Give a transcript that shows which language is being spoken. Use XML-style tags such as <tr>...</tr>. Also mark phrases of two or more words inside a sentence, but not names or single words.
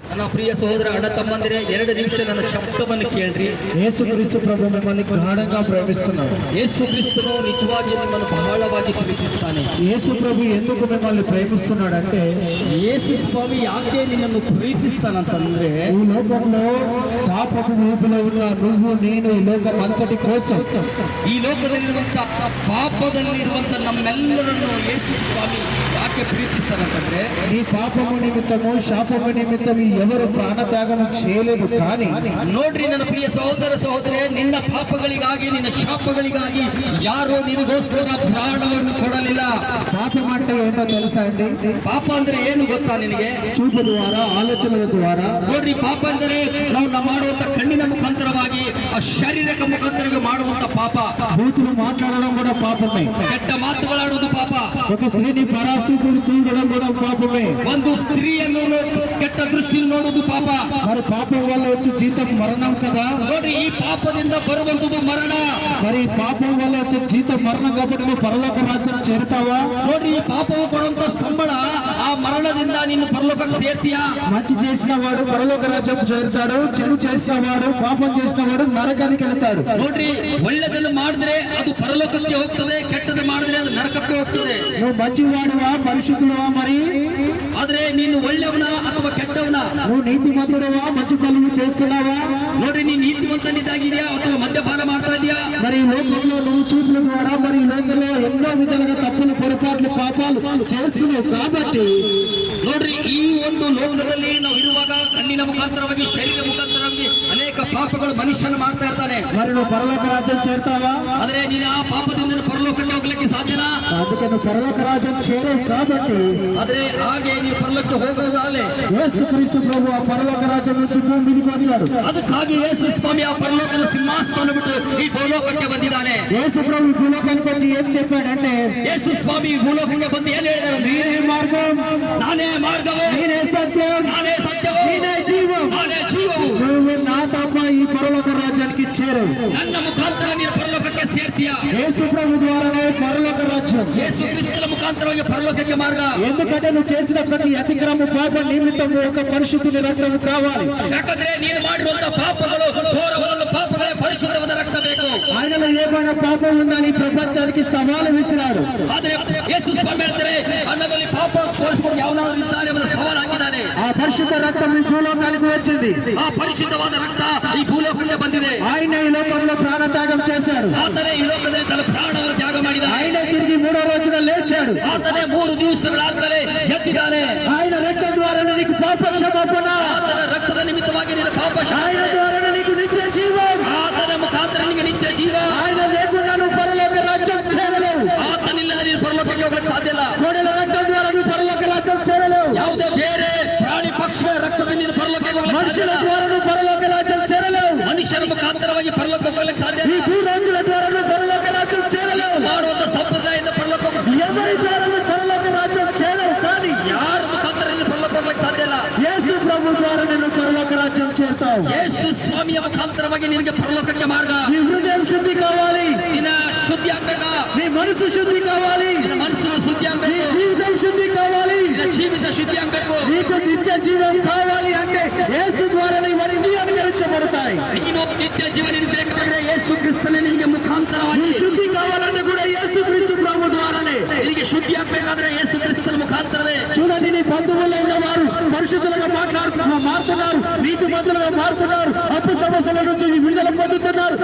<kn>ನನ್ನ ಪ್ರಿಯ ಸಹೋದರ ಅಣ್ಣ ತಮ್ಮಂದಿರೇ, 2 ನಿಮಿಷ ನನ್ನ ಶಬ್ದವನ್ನು ಕೇಳ್ರಿ.</kn> <te>ಯೇಸು ಕ್ರಿಸ್ತು ప్రభు మిమ్మల్ని గాఢంగా ప్రేమిస్తున్నాడు.</te> <kn>ಯೇಸು ಕ್ರಿಸ್ತನು ನಿಜವಾಗಿ ನಿಮ್ಮನ್ನು ಬಹಳವಾಗಿ ಪ್ರೀತಿಸ್ತಾನೆ.</kn> <te>యేసు ప్రభు ఎందుకు మిమ్మల్ని ప్రేమిస్తున్నాడంటే,</te> <kn>ಯೇಸು ಸ್ವಾಮಿ ಯಾಕೆ ನಿನ್ನನ್ನು ಪ್ರೀತಿಸ್ತಾನಂತಂದ್ರೆ,</kn> <te>ఈ లోకంలో పాపపు ఊపిలో ఉన్న నువ్వు నేను ఈ లోకం అంతటి కోసం,</te> <kn>ಈ ಲೋಕದಲ್ಲಿರುವಂತ ಪಾಪದಲ್ಲಿರುವಂತ ನಮ್ಮೆಲ್ಲರನ್ನು ಯೇಸು ಸ್ವಾಮಿ ಯಾಕೆ ಪ್ರೀತಿಸ್ತಾನಂತಂದ್ರೆ,</kn> <te>నీ పాపము నిమిత్తము శాపము నిమిత్తము ఎవరు ప్రాణత్యాగం చేయలేదు. కానీ</te> <kn>ನೋಡ್ರಿ ನನ್ನ ಪ್ರಿಯ ಸಹೋದರ ಸಹೋದರೇ, ನಿನ್ನ ಪಾಪಗಳಿಗಾಗಿ ನಿನ್ನ ಶಾಪಗಳಿಗಾಗಿ ಯಾರೋ ನಿನಗೋಸ್ಕರ ಪ್ರಾಣವನ್ನು ಕೊಡಲಿಲ್ಲ.</kn> <te>పాపం అంటే ఏంటో తెలుసా అండి?</te> <kn>ಪಾಪ ಅಂದ್ರೆ ಏನು ಗೊತ್ತಾ ನಿನಗೆ?</kn> <te>చూపు ద్వారా, ఆలోచనల ద్వారా.</te> <kn>ನೋಡ್ರಿ, ಪಾಪ ಅಂದರೆ ನಾವು ಮಾಡುವಂತ ಕಣ್ಣಿನ ಮುಖಾಂತರವಾಗಿ, ಆ ಶಾರೀರಿಕ ಮುಖಾಂತರ ಮಾಡುವಂತ ಪಾಪ.</kn> <te>బూతులు మాట్లాడడం కూడా పాపమే.</te> <kn>ಕೆಟ್ಟ ಮಾತುಗಳಾಡುವುದು ಪಾಪ.</kn> <te>ఒక స్త్రీని పరాశూపుడు చూడడం కూడా పాపమే.</te> <kn>ಒಂದು ಸ್ತ್ರೀಯನ್ನು ಕೆಟ್ಟ ದೃಷ್ಟಿಯಲ್ಲಿ ನೋಡುವುದು ಪಾಪ.</kn> <te>మరి పాపం వల్ల వచ్చే జీతం మరణం కదా.</te> <kn>ನೋಡ್ರಿ, ಈ ಪಾಪದಿಂದ ಬರುವಂತದ್ದು ಮರಣ.</kn> <te>మరి పాపం వల్ల వచ్చే జీతం మరణం కాబట్టి నువ్వు పరలోక రాజ్యం చేరుతావా?</te> <kn>ನೋಡ್ರಿ, ಈ ಪಾಪವು ಕೊಡುವಂತ ಸಂಬಳ, ಆ ಮರಣದಿಂದ ನೀನು ಪರಲೋಕಕ್ಕೆ ಸೇರ್ತೀಯಾ?</kn> <te>మంచి చేసిన వాడు పరలోక రాజ్యం చేరుతాడు, చెడు చేసిన వాడు, పాపం చేసిన వాడు నరకానికి వెళ్తాడు.</te> <kn>ನೋಡ್ರಿ, ಒಳ್ಳೆದನ್ನು ಮಾಡಿದ್ರೆ ಅದು ಪರಲೋಕಕ್ಕೆ ಹೋಗ್ತದೆ, ಕೆಟ್ಟದ್ದು ಮಾಡಿದ್ರೆ ಅದು ನರಕಕ್ಕೆ ಹೋಗ್ತದೆ.</kn> <te>నువ్వు మంచివాడువా, పరిశుద్ధుడువా? మరి</te> <kn>ಆದ್ರೆ ನೀನು ಒಳ್ಳೆಯವನ ಅಥವಾ ಕೆಟ್ಟವನ?</kn> <te>నువ్వు నీతిమంతుడువా, మంచి పనులు చేస్తున్నావా?</te> <kn>ನೋಡ್ರಿ, ನೀನು ನೀತಿವಂತನಿದ್ದಾಗಿದೆಯಾ ಅಥವಾ ಮದ್ಯಪಾನ ಮಾಡ್ತಾ ಇದೆಯಾ?</kn> <te>మరి ఈ లోకంలో నువ్వు చూపుల ద్వారా, మరి ఈ లోకంలో ఎన్నో విధాలుగా తప్పులు, పొరపాట్లు, పాపాలు చేస్తున్నావు. కాబట్టి</te> <kn>ನೋಡ್ರಿ, ಈ ಒಂದು ಲೋಕದಲ್ಲಿ ನಾವು ಇರುವಾಗ ಕಣ್ಣಿನ ಮುಖಾಂತರವಾಗಿ, ಶರೀರ ಮುಖಾಂತರವಾಗಿ ಅನೇಕ ಪಾಪಗಳು ಮನುಷ್ಯನ ಮಾಡ್ತಾ ಇರ್ತಾನೆ.</kn> <te>మరి నువ్వు పరలోక రాజ్యం చేరుతావా?</te> <kn>ಆದ್ರೆ ನೀನು ಆ ಪಾಪದಿಂದ ಪರಲೋಕಕ್ಕೆ ಹೋಗ್ಲಿಕ್ಕೆ ಸಾಧ್ಯನಾ?</kn> <te>అందుకే నువ్వు పరలోక రాజ్యం చేరవు. కాబట్టి</te> <kn>ಆದ್ರೆ ಹಾಗೆ ನೀವು ಪರಲೋಕಕ್ಕೆ ಹೋಗೋದಾಗಲೇ</kn> <te>యేసుక్రీస్తు ప్రభు ఆ పరలోక రాజ్యం నుంచి భూమి మీదకి వచ్చాడు.</te> <kn>ಅದಕ್ಕಾಗಿ ಯೇಸು ಸ್ವಾಮಿ ಆ ಪರಲೋಕದ ಸಿಂಹಾಸನ ಬಿಟ್ಟು ಈ ಭೂಲೋಕಕ್ಕೆ ಬಂದಿದ್ದಾನೆ.</kn> <te>యేసు ప్రభు భూలోకానికి వచ్చి ఏం చెప్పాడంటే,</te> <kn>ಯೇಸು ಸ್ವಾಮಿ ಭೂಲೋಕಕ್ಕೆ ಬಂದು ಏನ್ ಹೇಳಿದಾರೆ?</kn> <te>నేనే మార్గం,</te> <kn>ನಾನೇ ಮಾರ್ಗವೇ,</kn> <te>నేనే సత్యం,</te> <kn>ನಾನೇ ಸತ್ಯವೂ,</kn> <te>నేనే జీవం.</te> <kn>ನಾನೇ ಜೀವವು.</kn> <te>నువ్వు నా తప్ప ఈ పరలోక రాజ్యానికి చేరవు.</te> <kn>ನನ್ನ ಮುಖಾಂತರ ನೀನು ಪರಲೋಕಕ್ಕೆ ಸೇರ್ತೀಯ.</kn> <te>యేసు ప్రభు ద్వారానే పరలోక రాజ్యం.</te> <kn>ಯೇಸು ಕ್ರಿಸ್ತನ ಮುಖಾಂತರವಾಗಿ ಪರಲೋಕಕ್ಕೆ ಮಾರ್ಗ.</kn> <te>ఎందుకంటే నువ్వు చేసిన ప్రతి అతిక్రమ పాప నిమిత్తము ఒక పరిశుద్ధుని రక్తము కావాలి.</te> <kn>ಯಾಕಂದ್ರೆ ನೀನು ಮಾಡಿರುವಂತ ಪಾಪಗಳು, ಘೋರವಾದ ಪಾಪಗಳೇ ಪರಿಶುದ್ಧವಾದ ರಕ್ತ ಬೇಕು.</kn> <te>ఆయనలో ఏమైనా పాపం ఉందని ప్రపంచానికి సవాలు విసిరాడు.</te> <kn>ಆದ್ರೆ ಯೇಸು ಸ್ವಾಮಿ ಹೇಳ್ತಾರೆ, ಅನ್ನದಲ್ಲಿ ಪಾಪ ತೋರಿಸಿಕೊಂಡು ಯಾವನಾದ್ರೂ ಇದ್ದಾನೆ ಎಂಬ ಸವಾಲು ಹಾಕಿದ್ದಾನೆ.</kn> <te>ఆ పరిశుద్ధ రక్తం ఈ భూలోకానికి వచ్చింది.</te> <kn>ಆ ಪರಿಶುದ್ಧವಾದ ರಕ್ತ ಈ ಭೂಲೋಕಕ್ಕೆ ಬಂದಿದೆ.</kn> <te>ఆయన ఈ లోకంలో ప్రాణత్యాగం చేశాడు.</te> <kn>ಆತನೇ ಈ ಲೋಕದಲ್ಲಿ ತನ್ನ ಪ್ರಾಣವನ್ನು ತ್ಯಾಗ ಮಾಡಿದ.</kn> <te>ఆయన తిరిగి 3వ రోజున లేచాడు.</te> <kn>ಆತನೇ 3 ದಿವಸಗಳಾದ್ಮೇಲೆ ಎದ್ದಿದ್ದಾನೆ.</kn> <te>ఆయన రక్తం ద్వారా నీకు పాప క్షమాపణ,</te> <kn>ಆತನ ರಕ್ತದ ನಿಮಿತ್ತವಾಗಿ ನಿನ್ನ ಪಾಪ</kn> <te>ఆయన ద్వారా నీకు నిత్య జీవం,</te> <kn>ಆತನ ಮುಖಾಂತರ ನಿನಗೆ ನಿತ್ಯ ಜೀವ.</kn> <te>ఆయన లేకుండా నువ్వు పరలోక రాజ్యం చేరలేవు.</te> <kn>ಆತನಿಲ್ಲದೆ ನೀನು ಪರಲೋಕಕ್ಕೆ ಹೋಗಲಿಕ್ಕೆ ಸಾಧ್ಯ ಇಲ್ಲ.</kn> <te>కోడెల రక్తం ద్వారా నువ్వు పరలోక రాజ్యం చేరలేవు.</te> <kn>ಯಾವುದೇ ಬೇರೆ ಪ್ರಾಣಿ ಪಕ್ಷಿಗಳ ರಕ್ತದಿಂದ ನೀನು ಪರಲೋಕಕ್ಕೆ ಹೋಗಲಿಕ್ಕೆ ಸಾಧ್ಯ</kn> <te>మనుషుల</te> <kn>ಇಲ್ಲ.</kn> <te>ద్వారా నువ్వు పరలోక రాజ్యం చేరలేవు.</te> <kn>ಮನುಷ್ಯರ ಮುಖಾಂತರವಾಗಿ ಪರಲೋಕಕ್ಕೆ ಹೋಗಲಿಕ್ಕೆ ಸಾಧ್ಯ</kn> <te>ఈ</te> <kn>ಇಲ್ಲ.</kn> <te>భూరాజుల ద్వారా నువ్వు పరలోక రాజ్యం చేరలేవు.</te> <kn>ಮಾಡುವಂತ ಸಂಪ್ರದಾಯದಿಂದ ಪರಲೋಕಕ್ಕೆ</kn> <te>ఎవరి ద్వారా నువ్వు పరలోక రాజ్యం చేరవు. కానీ</te> <kn>ಯಾರ ಮುಖಾಂತರ ನೀನು ಪರಲೋಕಕ್ಕೆ ಹೋಗಲಿಕ್ಕೆ ಸಾಧ್ಯ ಇಲ್ಲ.</kn> <te>యేసు ప్రభు ద్వారా నేను పరలోక రాజ్యం చేరుతావు.</te> <kn>ಯೇಸು ಸ್ವಾಮಿಯ ಮುಖಾಂತರವಾಗಿ ನಿನಗೆ ಪರಲೋಕಕ್ಕೆ ಮಾರ್ಗ.</kn> <te>నీ హృదయం శుద్ధి కావాలి,</te> <kn>ನಿನ್ನ ಶುದ್ಧಿ ಆಗ್ಬೇಕಾ?</kn> <te>నీ మనసు శుద్ధి కావాలి,</te> <kn>ನಿನ್ನ ಮನಸ್ಸಿನ ಶುದ್ಧಿ</kn> <te>నీ</te> <kn>ಆಗ್ಬೇಕು.</kn> <te>జీవితం శుద్ధి కావాలి,</te> <kn>ನಿನ್ನ ಜೀವಿತ ಶುದ್ಧಿ ಆಗ್ಬೇಕು.</kn> <te>నీకు నిత్య జీవం కావాలి అంటే యేసు ద్వారా ఇవన్నీ అనుగ్రహించబడతాయి.</te> <kn>ನೀನು ನಿತ್ಯ ಜೀವ ನಿನಗೆ ಬೇಕಾದ್ರೆ ಯೇಸು ಕ್ರಿಸ್ತನೇ ನಿನಗೆ ಮುಖಾಂತರವಾಗಿ.</kn> <te>నీ శుద్ధి కావాలంటే కూడా యేసు క్రీస్తు ప్రభు ద్వారానే.</te> <kn>ನಿನಗೆ ಶುದ್ಧಿ ಆಗ್ಬೇಕಾದ್ರೆ ಯೇಸು ಕ್ರಿಸ್ತನ ಮುಖಾಂತರವೇ.</kn> <te>చూడండి, నీ బంధువుల్లో ఉన్నవారు పరిశుద్ధులుగా మారుతున్నారు, నీతిమంతులుగా మారుతున్నారు, అప్పు సమస్యల నుంచి విడుదల పొందుతున్నారు.</te>